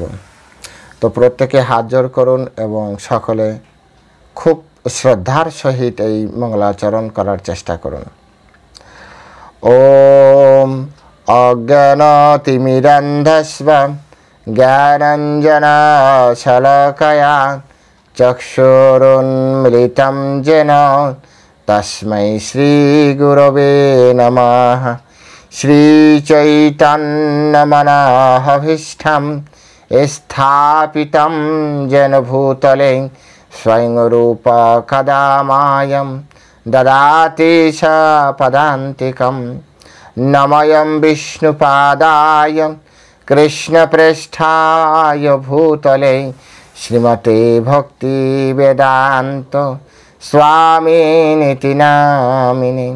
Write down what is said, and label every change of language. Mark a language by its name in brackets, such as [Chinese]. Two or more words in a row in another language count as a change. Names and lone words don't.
[Bangla] তো প্রত্যেকে হাত জোড় করুন এবং সকলে খুব শ্রদ্ধার সহিত এই মঙ্গলাচরণ করার চেষ্টা করুন। [Sanskrit] ওম অজ্ঞানতিমিরন্ধস্ব জ্ঞানাঞ্জনশলাকয়া চক্ষুরুন্মিলিतं येन তস্मै শ্রীগুরবে নমঃ। শ্রীচৈতন্যমনঃভীষ্টং স্থাপিतं येन ভূতলে স্বয়ং রূপ কদা মায়ং দদাতি পদান্তিকং। নমঃ বিষ্ণুপাদায় কৃষ্ণপ্রেষ্ঠায় ভূতলে শ্রীমতে ভক্তি বেদান্ত স্বামিনিতি নামিনে।